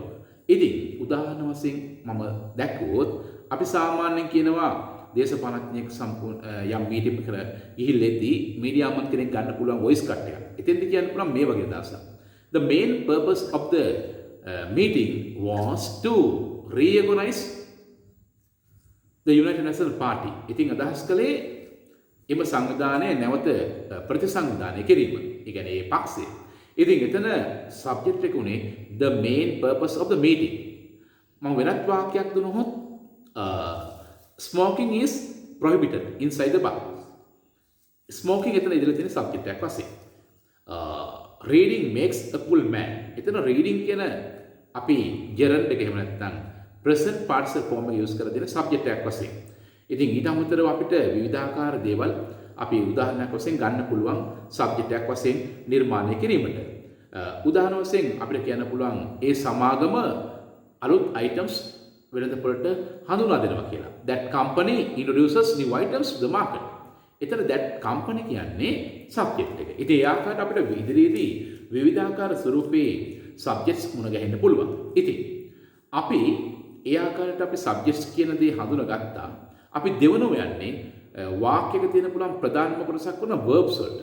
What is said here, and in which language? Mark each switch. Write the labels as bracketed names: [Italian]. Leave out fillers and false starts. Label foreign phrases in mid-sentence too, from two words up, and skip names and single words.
[Sinhala] ඉතින් උදාහරණ වශයෙන් මම දැක්වුවොත් අපි සාමාන්‍යයෙන් කියනවා දේශපාලනඥයෙක් සම්පූර්ණ යම් මීටින් එකකට ගිහිල්ලෙද්දී මීඩියා අමත් කෙනෙක් ගන්න පුළුවන් [English] voice cut [Sinhala] එකක්. එතෙන්ද කියන්න පුළුවන් මේ වගේ අදහසක්. [English] The main purpose of the meeting was to reorganize the United National Party. [Sinhala] ඉතින් අදහස් කළේ එම සංවිධානය නැවත ප්‍රතිසංවිධානය කිරීම. ඒ කියන්නේ ඒ පක්ෂය. ඉතින් එතන සබ්ජෙක්ට් එක උනේ [English] the main purpose of the meeting. [Sinhala] මම වෙනත් වාක්‍යයක් දුනොත් [English] smoking is prohibited inside the bar. [Sinhala] smoking එතන ඉදිරියේ තියෙන සබ්ජෙක්ට් එකක් වශයෙන්. [English] reading makes a full man. [Sinhala] එතන reading කියන අපි gerund එක එහෙම නැත්නම් [English] present participle form [Sinhala] එක use කරලා දෙන සබ්ජෙක්ට් එකක් වශයෙන්. ඉතින් ඊට අමතරව අපිට විවිධාකාර දේවල් අපි උදාහරණයක් වශයෙන් ගන්න පුළුවන් සබ්ජෙක්ට් එකක් වශයෙන් නිර්මාණය කිරීමට. උදාහරණ වශයෙන් අපිට කියන්න පුළුවන් ඒ සමාගම අලුත් items වෙළඳපොළට හඳුනා දෙනවා කියලා. [English] That company introduces new items to the market. [Sinhala] එතන [English] that company [Sinhala] කියන්නේ subject එක. ඉතින් ඒ ආකාරයට අපිට ඉදිරියේදී විවිධාකාර ස්වරූපේ subjects මුණ ගැහෙන්න පුළුවන්. ඉතින් අපි ඒ ආකාරයට අපි subjects කියන දේ හඳුනාගත්තා. අපි දෙවනව යන්නේ වාක්‍යයක තියෙන පුළුවන් ප්‍රධානම කොටසක් වන verbs වලට.